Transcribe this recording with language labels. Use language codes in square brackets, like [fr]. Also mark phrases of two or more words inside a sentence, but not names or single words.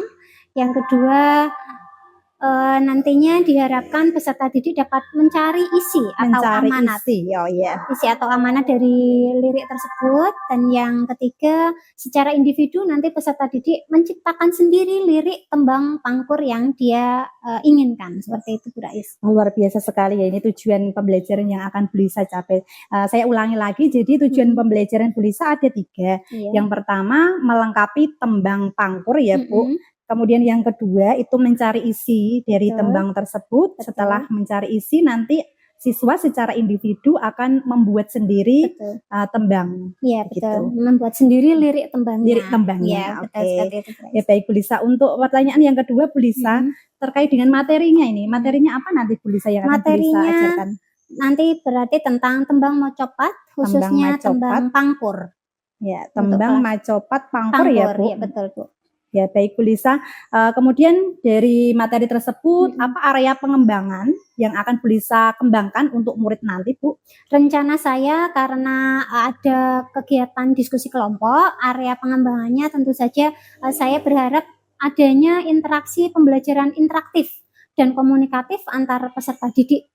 [id] Yang kedua, nantinya diharapkan peserta didik dapat mencari isi atau amanat. Isi atau amanat dari lirik tersebut. Dan yang ketiga, secara individu nanti peserta didik menciptakan sendiri lirik tembang pangkur yang dia inginkan. Seperti itu Bu Rais. Luar biasa sekali ya, ini tujuan pembelajaran yang akan Bu Lisa capai. Saya ulangi lagi, jadi tujuan pembelajaran Bu Lisa ada 3. Yang pertama melengkapi tembang pangkur ya Bu. Kemudian yang kedua itu mencari isi dari tembang tersebut. Setelah mencari isi nanti siswa secara individu akan membuat sendiri tembang. Iya betul, membuat sendiri lirik tembangnya. Lirik tembangnya. Ya, betul seperti itu. Ya baik Bu Lisa, untuk pertanyaan yang kedua Bu Lisa, terkait dengan materinya ini. Materinya apa nanti Bu Lisa yang akan Bu Lisa ajarkan? Nanti berarti tentang tembang mocopat, khususnya tembang pangkur. Ya, tembang macopat pangkur ya Bu. Ya, betul Bu. Ya baik Bu Lisa, kemudian dari materi tersebut apa area pengembangan yang akan Bu Lisa kembangkan untuk murid nanti Bu? Rencana saya karena ada kegiatan diskusi kelompok, area pengembangannya tentu saja saya berharap adanya interaksi pembelajaran interaktif dan komunikatif antar peserta didik.